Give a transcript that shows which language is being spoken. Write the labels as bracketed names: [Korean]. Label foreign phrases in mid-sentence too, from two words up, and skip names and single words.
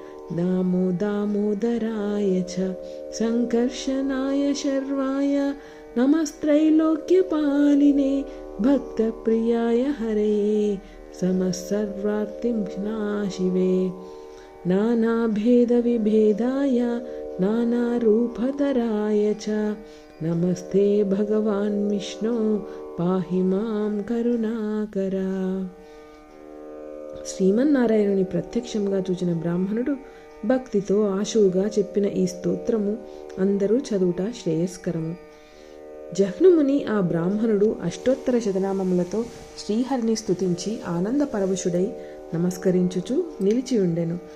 [Sanskrit] दामोदराय च सङ्कर्षणाय शर्वाय नमस्त्रैलोक्यपालिने भक्तप्रियाय हरये समस्सर्वार्तिविनाशिवे नानाभेदविभेदाय नानारूपधराय च नमस्ते भगवान् विष्णु पाहि मां करुणाकरा. [Telugu] శ్రీమన్నారాయణుని ప్రత్యక్షంగా చూచిన బ్రాహ్మణుడు భక్తితో ఆశువుగా చెప్పిన ఈ స్తోత్రము అందరూ చదువుట శ్రేయస్కరము. జహ్నుముని ఆ బ్రాహ్మణుడు అష్టోత్తర శతనామములతో శ్రీహరిని స్తుతించి ఆనందపరవశుడై నమస్కరించుచు నిలిచియుండెను.